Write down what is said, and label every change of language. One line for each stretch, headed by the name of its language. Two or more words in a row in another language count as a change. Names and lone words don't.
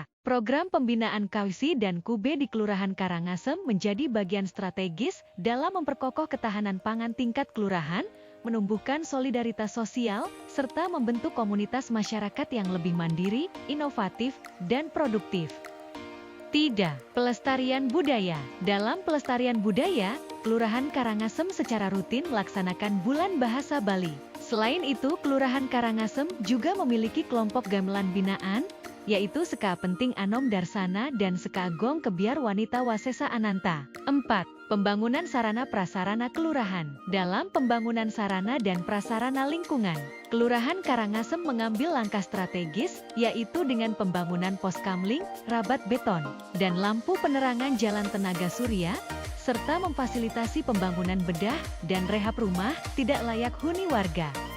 Indonesian: Program pembinaan KWC dan KUB di Kelurahan Karangasem menjadi bagian strategis dalam memperkokoh ketahanan pangan tingkat kelurahan, menumbuhkan solidaritas sosial, serta membentuk komunitas masyarakat yang lebih mandiri, inovatif, dan produktif. 3. Pelestarian budaya. Dalam pelestarian budaya, Kelurahan Karangasem secara rutin melaksanakan Bulan Bahasa Bali. Selain itu, Kelurahan Karangasem juga memiliki kelompok gamelan binaan, yaitu Seka Penting Anom Darsana dan Seka Agong Kebiar Wanita Wasesa Ananta. 4. Pembangunan sarana prasarana kelurahan. Dalam pembangunan sarana dan prasarana lingkungan, Kelurahan Karangasem mengambil langkah strategis, yaitu dengan pembangunan pos kamling, rabat beton, dan lampu penerangan jalan tenaga surya, serta memfasilitasi pembangunan bedah dan rehab rumah tidak layak huni warga.